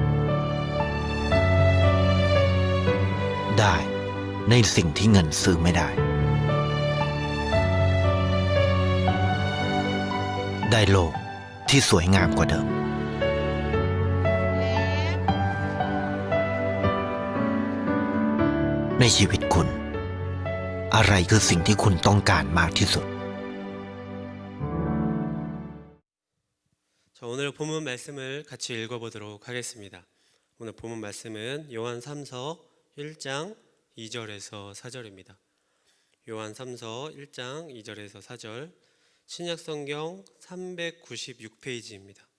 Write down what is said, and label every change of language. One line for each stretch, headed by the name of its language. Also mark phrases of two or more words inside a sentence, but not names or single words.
Thai: ได้ในสิ่งที่เงินซื้อไม่ได้ ได้โลกที่สวยงามกว่าเดิม ในชีวิตคุณ อะไรคือสิ่งที่คุณต้องการมากที่สุด
Korean: 자, 오늘 본문 말씀을 같이 읽어보도록 하겠습니다. 오늘 본문 말씀은 요한 3서 1장 2절에서 4절입니다. 요한 3서 1장 2절에서 4절, 신약성경 396페이지입니다.